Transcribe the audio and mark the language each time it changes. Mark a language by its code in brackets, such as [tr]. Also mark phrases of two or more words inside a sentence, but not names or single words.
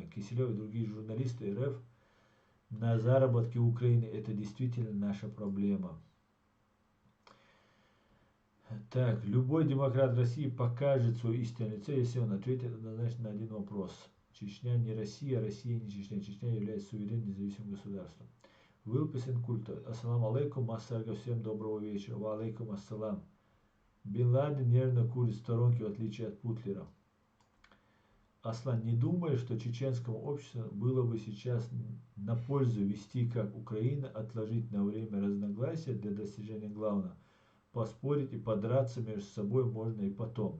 [ru] Киселев и другие журналисты РФ на заработки Украины, это действительно наша проблема. Так, любой демократ России покажет свое истинное лицо, если он ответит однозначно на один вопрос. Чечня не Россия, Россия не Чечня. Чечня является суверенным независимым государством. Выписан культ. [ar] السلام عليكم, Массарга, [ru] всем доброго вечера. [ar] وعليكم السلام. [ru] Бин Ладен нервно курит в сторонке, в отличие от Путлера. Аслан, не думаю, что чеченскому обществу было бы сейчас на пользу вести как Украина, отложить на время разногласия для достижения главного. Поспорить и подраться между собой можно и потом.